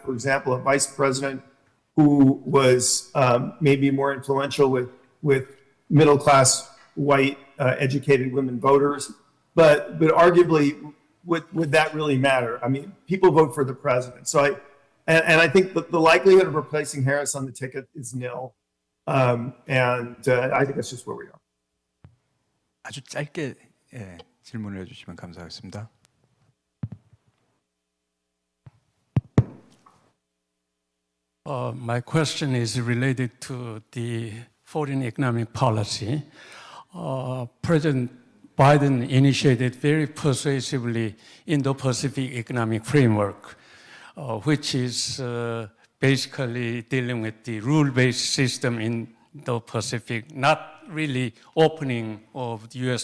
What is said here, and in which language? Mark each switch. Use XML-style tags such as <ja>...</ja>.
<en>For example, a vice president who was maybe more influential with middle-class white educated women voters. But arguably, would that really matter? I mean, people vote for the president. So I think the likelihood of replacing Harris on the ticket is nil. And I think that's just where we are.</en> <ko>아주 짧게 질문을 해주시면 감사하겠습니다.</ko> <en>My question is related to the foreign economic policy. President Biden initiated very persuasively Indo-Pacific Economic Framework, which is basically dealing with the rule-based system in the Pacific, not really opening of the U.S.</en>